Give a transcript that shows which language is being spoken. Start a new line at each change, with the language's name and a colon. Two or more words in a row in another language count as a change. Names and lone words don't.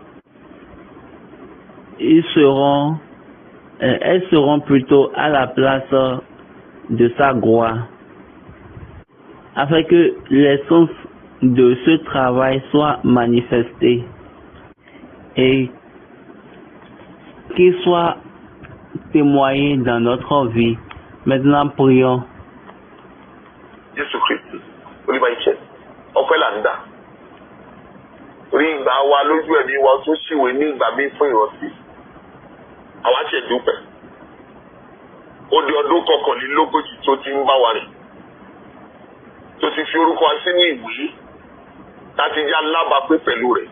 French: elles seront plutôt à la place de sa gloire, afin que l'essence de ce travail soit manifestée et qu'il soit témoigné dans notre vie. Maintenant, prions. Jésus Christ,
Yoruba: oníbàyíṣẹ́, ọpẹ́ là ń dà. Orí ìgbà wa lójú ẹ̀mí wa tó ṣìwé ní ìgbà mi fún ìrántí. Àwa ṣe dúpẹ́. Ó di ọdún kọkànlélógójì tó ti ń bá wa rìn. Tó ti fi orúkọ wa sínú ìwé láti já lábàápé pẹ̀lú rẹ̀.